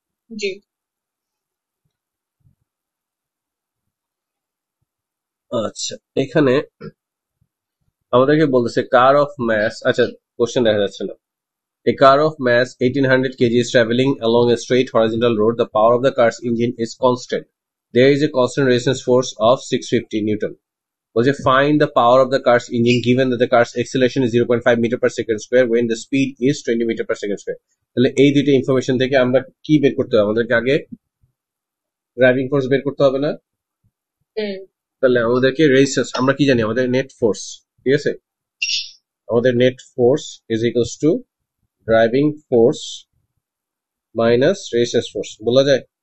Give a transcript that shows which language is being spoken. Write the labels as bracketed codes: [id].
[bn] জি আচ্ছা এখানে আমাদেরকে বলতেছে কার অফ ম্যাস, আচ্ছা কোশ্চেন দেখা যাচ্ছে না, [en] a car of mass 1800 kg is traveling along a straight horizontal road. The power of the car's engine is constant. There is a constant resistance force of 650 newton. Was a find the power of the car's engine given that the car's acceleration is 0.5 meter per second square when the speed is 20 meter per second square. [bn] তাহলে এই দুইটা information থেকে আমরা কি বের করতে হবে, আমাদেরকে আগে ড্রাইভিং ফোর্স বের করতে হবে না, হুম তাহলে আমাদেরকে রেজিস্ট্যান্স আমরা কি জানি, আমাদের নেট ফোর্স, ঠিক আছে, আমাদের net force is equals to driving force minus resistance force বলা যায়।